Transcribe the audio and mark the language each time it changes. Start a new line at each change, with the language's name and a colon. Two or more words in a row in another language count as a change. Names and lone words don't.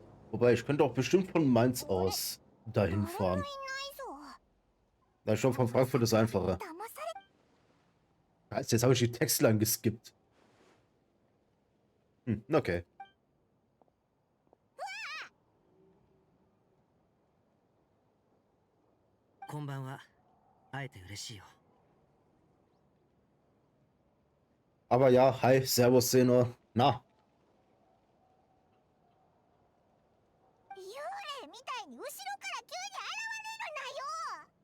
German: Wobei, ich könnte auch bestimmt von Mainz
Japanese: あれ、
German: aus
Japanese: 誰
German: dahin
Japanese: もいない
German: fahren.
Japanese: ぞ。
German: Na, schon von Frankfurt ist einfacher.
Japanese: 騙され
German: Scheiße, jetzt habe ich die Textline geskippt. Okay.
Japanese: こんばんは。会えて嬉しいよ。
German: Aber ja, hi, Servus, Seno. Na,
Japanese: 幽霊みたいに後ろから急に現れるなよ。